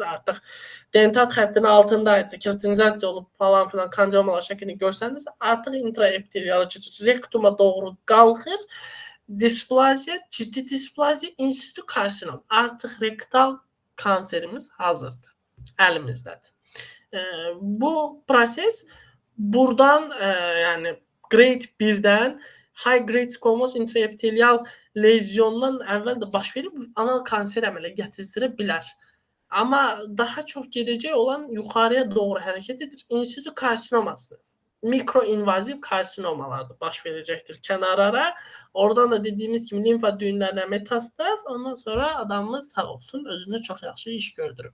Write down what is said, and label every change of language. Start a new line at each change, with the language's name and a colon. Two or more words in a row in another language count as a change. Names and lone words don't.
Azerbaijani: Artıq dentat xəttinin altındaydı, keratinizasiya olub falan filan kandilomalar şəklini görsəniz, artıq intraepitelial keçir, rektuma doğru qalxır. Displaziya, ciddi displaziya, insitu karsinom. Artıq rektal kanserimiz hazırdır. Əlimizdədir. Bu proses buradan yəni grade 1-dən
English: high grade squamous intraepitelial
Azerbaijani: lezyondan əvvəl də baş verib anal kanser əmələ gətirə bilər. Amma daha çox gedəcək olan yuxarıya doğru hərəkət edir. İnsitu karsinomasıdır. Mikroinvaziv karsinomalardır baş verəcəkdir kənarlara. Oradan da dediyimiz kimi limfa düyünlərinə metastaz, ondan sonra adamımız sağ olsun, özünü çox yaxşı iş gördürüb.